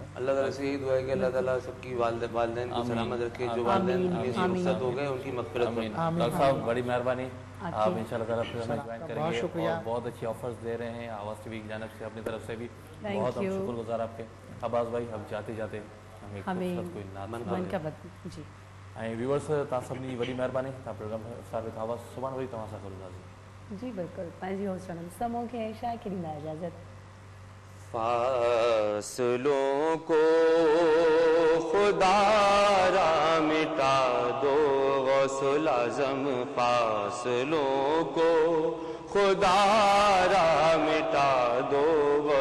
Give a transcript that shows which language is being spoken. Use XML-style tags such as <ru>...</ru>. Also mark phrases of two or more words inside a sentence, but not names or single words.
<ur>اللہ تعالیٰ سے یہی دعا ہے کہ اللہ تعالیٰ سب کی والدین کو سلامت رکھے، جو والدین دنیا سے رخصت ہو گئے ان کی مغفرت فرمائے۔ ڈاکٹر صاحب بڑی مہربانی، آپ</ur> <ar>انشاءاللہ تعالیٰ</ar> <ur>پھر ہمیں جوائن کریں بہت گے، شکریہ۔ اور بہت اچھی آفرز دے رہے ہیں آواز ٹی وی کی جانب سے، اپنی طرف سے بھی</ur> <en>Thank</en> <ur>بہت ہم</ur> <en>you۔</en> <ur>شکر گزار آپ کے۔ عباس بھائی، اب جاتے جاتے ہمیں خوبصورت کوئی نعت من سنا کا دیں۔</ur> <sd>بت جی ۽ ويوئرس اوهان سڀني جي وڏي مهرباني. اوهان پروگرام اسٽار وِد آواز سڀاڻي وري اوهان سان گڏ جي بلڪل. پنهنجي هوسٽ سموه کي ڇا کي ڏيندا اجازت.</sd> <ur>فاصلوں کو خدا را مٹا دو غوث الاعظم، فاصلوں کو خدا را مٹا دو غوث</ur>